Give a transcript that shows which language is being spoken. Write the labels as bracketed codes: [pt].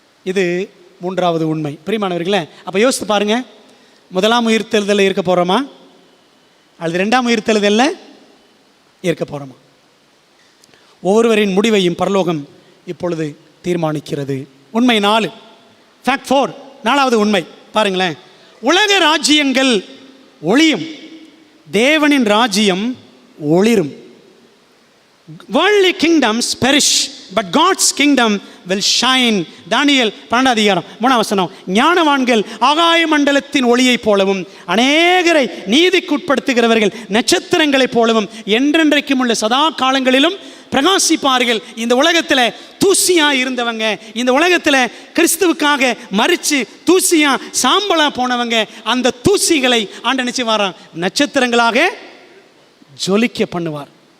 [ta] இது 3வது உண்மை. பிரியமானவர்களே, அப்போ யோசித்து பாருங்க, முதலாம் உயிர்த்தெழுதலில் இருக்க போகிறோமா அல்லது 2ஆம் உயிர்த்தெழுதலில் இருக்க போகிறோமா? ஒவ்வொருவரின் முடிவையும் பரலோகம் இப்பொழுது தீர்மானிக்கிறது. உண்மை 4, ஃபேக்ட் 4, 4வது உண்மை பாருங்களேன். உலக ராஜ்யங்கள் ஒளியும், தேவனின் ராஜ்யம் ஒளிரும். [en] Worldly kingdoms perish, but God's kingdom will shine. [ta] தானியேல் 12ஆம் அதிகாரம் 3ஆம் வசனம். ஞானவான்கள் ஆகாய மண்டலத்தின் ஒளியைப் போலவும், அநேகரை நீதிக்குட்படுத்துகிறவர்கள் நட்சத்திரங்களைப் போலவும் என்றென்றைக்கும் உள்ள சதா காலங்களிலும் பிரகாசிப்பார்கள். இந்த உலகத்தில் தூசியா இருந்தவங்க, இந்த உலகத்தில் கிறிஸ்துவுக்காக மரித்து தூசியா சாம்பலா போனவங்க, அந்த தூசிகளை ஆண்டு நினைச்சுவாராம் நட்சத்திரங்களாக ஜொலிக்க பண்ணுவார்.